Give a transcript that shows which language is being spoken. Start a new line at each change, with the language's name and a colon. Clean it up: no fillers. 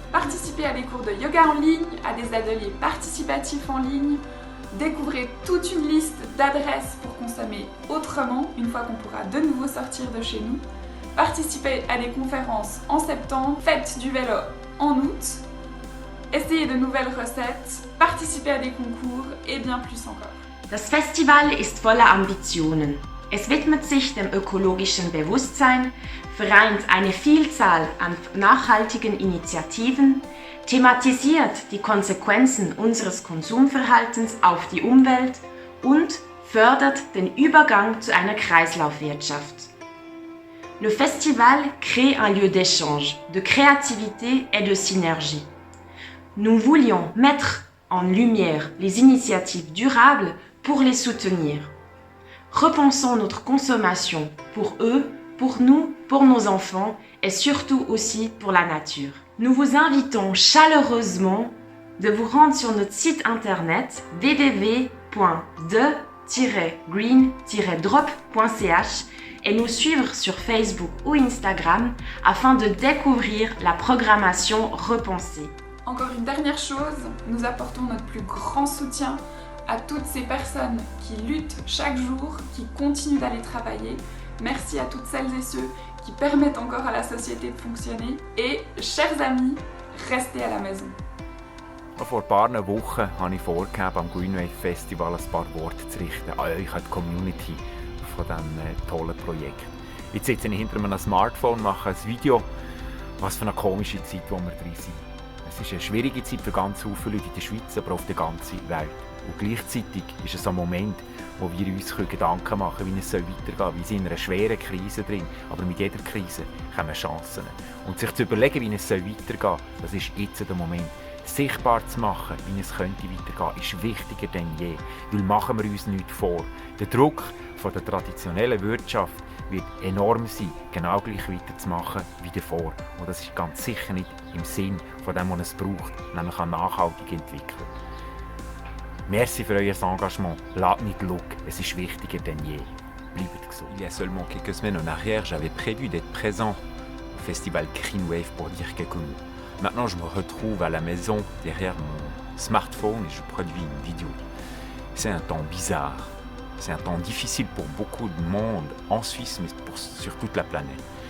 French: Participer à des cours de yoga en ligne, à des ateliers participatifs en ligne, découvrir toute une liste d'adresses pour consommer autrement une fois qu'on pourra de nouveau sortir de chez nous, participer à des conférences en septembre, fête du vélo en août, essayer de nouvelles recettes, participer à des concours et bien plus encore.
German: Das Festival ist voller Ambitionen. Es widmet sich dem ökologischen Bewusstsein, vereint eine Vielzahl an nachhaltigen Initiativen, thematisiert die Konsequenzen unseres Konsumverhaltens auf die Umwelt und fördert den Übergang zu einer Kreislaufwirtschaft.
French: Le festival crée un lieu d'échange, de créativité et de synergie. Nous voulions mettre en lumière les initiatives durables pour les soutenir. Repensons notre consommation pour eux, pour nous, pour nos enfants et surtout aussi pour la nature. Nous vous invitons chaleureusement de vous rendre sur notre site internet www.de-green-drop.ch et nous suivre sur Facebook ou Instagram afin de découvrir la programmation repensée. Encore une dernière chose, nous apportons notre plus grand soutien à toutes ces personnes qui luttent chaque jour, qui continuent d'aller travailler. Merci à toutes celles et ceux qui permettent encore à la société de fonctionner. Et, chers amis, restez à la maison.
German: Vor ein paar Wochen habe ich vorgegeben, am Green Wave Festival ein paar Worte zu richten an euch, an die Community von diesem tollen Projekt. Jetzt sitze ich hinter einem Smartphone, mache ein Video. Was für eine komische Zeit, wo wir drin sind. Es ist eine schwierige Zeit für ganz viele Leute in der Schweiz, aber auf der ganzen Welt. Und gleichzeitig ist es ein Moment, wo wir uns Gedanken machen können, wie es weitergehen soll. Wir sind in einer schweren Krise drin, aber mit jeder Krise kommen Chancen. Und sich zu überlegen, wie es weitergehen soll, das ist jetzt der Moment. Sichtbar zu machen, wie es könnte weitergehen, ist wichtiger denn je. Weil machen wir uns nichts vor. Der Druck von der traditionellen Wirtschaft wird enorm sein, genau gleich weiterzumachen wie davor. Und das ist ganz sicher nicht im Sinn von dem, was es braucht, nämlich eine nachhaltige Entwicklung. Merci für euer Engagement. Lasst nicht los, es ist wichtiger denn je. Bleibt gesund.
French: Il y a seulement quelques semaines en arrière, j'avais prévu d'être présent au festival Green Wave pour dire quelques mots. Maintenant, je me retrouve à la maison derrière mon smartphone et je produis une vidéo. C'est un temps bizarre. C'est un temps difficile pour beaucoup de monde en Suisse, mais sur toute la planète.